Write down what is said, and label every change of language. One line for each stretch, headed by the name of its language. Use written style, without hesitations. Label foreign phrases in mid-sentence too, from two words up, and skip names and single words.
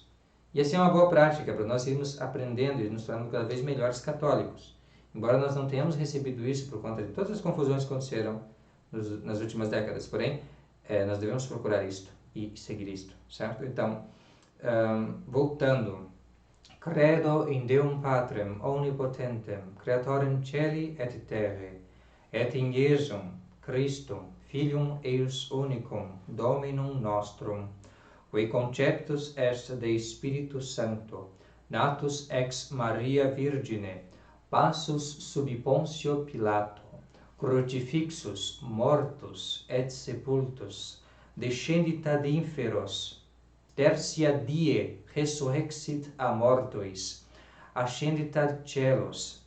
Portuguese: E assim é uma boa prática para nós irmos aprendendo e nos tornando cada vez melhores católicos. Embora nós não tenhamos recebido isso por conta de todas as confusões que aconteceram nas últimas décadas, porém, nós devemos procurar isto e seguir isto, certo? Então, voltando:
Latin: Credo in Deum Patrem omnipotentem, Creatorem celi et terrae, et in Iesum Christum, Filium eius unicum, Dominum nostrum, qui conceptus est Dei Spiritus Sancto, natus ex Maria Virgine, passus subi Pontio Pilato, crucifixus, mortus et sepultus, descendit ad inferos, tertia die resurrexit a mortuis, ascendit ad celos,